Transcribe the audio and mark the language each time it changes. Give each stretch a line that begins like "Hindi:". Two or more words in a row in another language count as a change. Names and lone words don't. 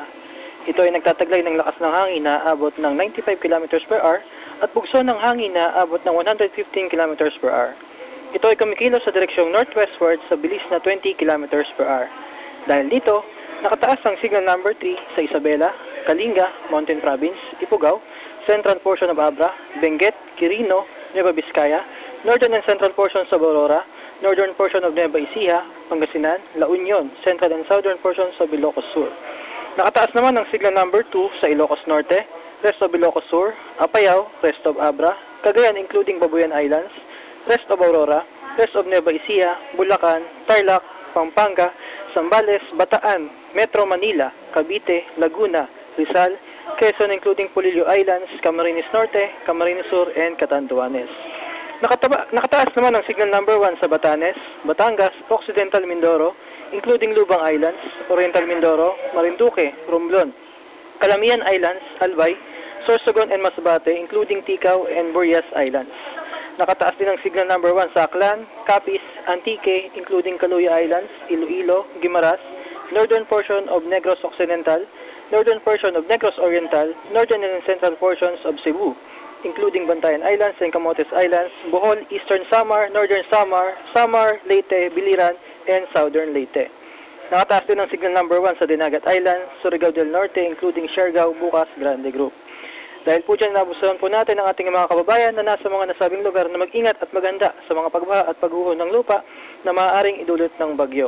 Filipino: Ito ay nagtataglay ng lakas ng hangin na aabot ng 95
English: kilometers per hour
Filipino: at bugso ng hangin na aabot ng 115
English: kilometers per hour.
Filipino: Ito ay kumikilos sa direksyong northwestward sa bilis na 20
English: kilometers per hour.
Filipino: Dahil dito, nakataas ang
English: signal number
Filipino: 3 sa Isabela, Kalinga, Mountain Province, Ifugao,
English: central portion of
Filipino: Abra, Benguet, Quirino, Nueva Vizcaya,
English: northern and central portions of Aurora, northern portion of Nueva Ecija, Pangasinan, La Union, central and southern portions of Ilocos Sur.
Filipino: Nakataas naman ang
English: signal number
Filipino: 2 sa Ilocos Norte,
English: rest of
Filipino: Ilocos Sur, Apayao,
English: rest of Abra, Cagayan including Babuyan Islands, rest of Aurora, rest of Nueva Ecija, Bulacan, Tarlac, Pampanga, Zambales, Bataan, Metro Manila, Cavite, Laguna, Rizal, Quezon including Polillo Islands, Camarines Norte, Camarines Sur, and Catanduanes.
Filipino: Nakataas naman ang
English: signal number
Filipino: 1 sa Batanes, Batangas, Occidental Mindoro, including Lubang Islands, Oriental Mindoro, Marinduque, Romblon, Calamian Islands, Albay, Sorsogon and Masbate, including Ticao and Burias Islands. Nakataas din ang
English: signal number
Filipino: 1 sa Aklan, Capiz, Antique, including Caluya Islands, Iloilo, Guimaras,
English: northern portion of
Filipino: Negros Occidental,
English: northern portion of
Filipino: Negros Oriental,
English: northern and central portions of
Filipino: Cebu, including Bantayan Islands and Camotes Islands, Bohol, Eastern Samar, Northern Samar, Samar, Leyte, Biliran, and Southern Leyte. Nakataas din ang
English: signal number
Filipino: 1 sa Dinagat Islands, Surigao del Norte, including Siargao, Bukas, Grande Group. Dahil po dyan, nabusahan po natin ang ating mga kababayan na nasa mga nasabing lugar na mag-ingat at maganda sa mga pagbaha at pagguho ng lupa na maaaring idulot ng bagyo.